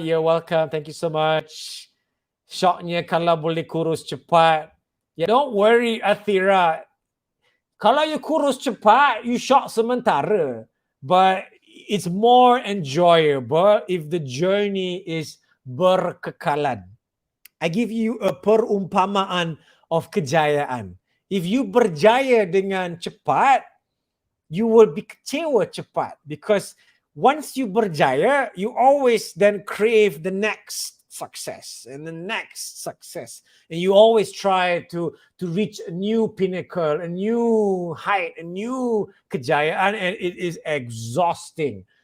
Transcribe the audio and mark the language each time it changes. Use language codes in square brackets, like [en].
[en] You're welcome. Thank you so much. [ms] Shocknya kalau boleh kurus cepat. [en] Yeah, don't worry, Athira. [ms] Kalau [en] you [ms] kurus cepat, [en] you shock [ms] sementara. [en] But it's more enjoyable if the journey is [ms] berkekalan. [en] I give you a [ms] perumpamaan [en] of [ms] kejayaan. [en] If you [ms] berjaya [en] dengan cepat, you will be [ms] kecewa [en] cepat. Because once you [ms] berjaya, [en] you always then crave the next success and the next success, and you always try to reach a new pinnacle, a new height, a new [ms] kejayaan, [en] and it is exhausting.